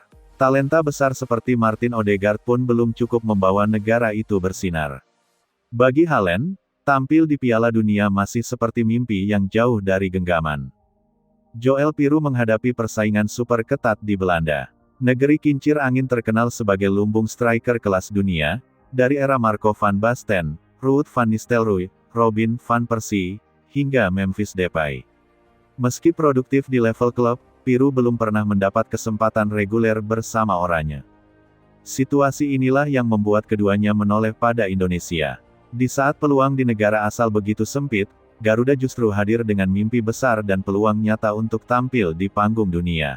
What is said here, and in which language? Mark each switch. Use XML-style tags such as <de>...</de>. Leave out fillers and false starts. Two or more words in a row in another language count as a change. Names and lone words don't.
<id>Talenta besar seperti Martin Odegaard pun belum cukup membawa negara itu bersinar. Bagi Haaland, tampil di Piala Dunia masih seperti mimpi yang jauh dari genggaman. Joel Piroe menghadapi persaingan super ketat di Belanda. Negeri kincir angin terkenal sebagai lumbung striker kelas dunia, dari era Marco van Basten, Ruud van Nistelrooy, Robin van Persie, hingga Memphis Depay. Meski produktif di level klub, Piroe belum pernah mendapat kesempatan reguler bersama oranye. Situasi inilah yang membuat keduanya menoleh pada Indonesia. Di saat peluang di negara asal begitu sempit, Garuda justru hadir dengan mimpi besar dan peluang nyata untuk tampil di panggung dunia.</id>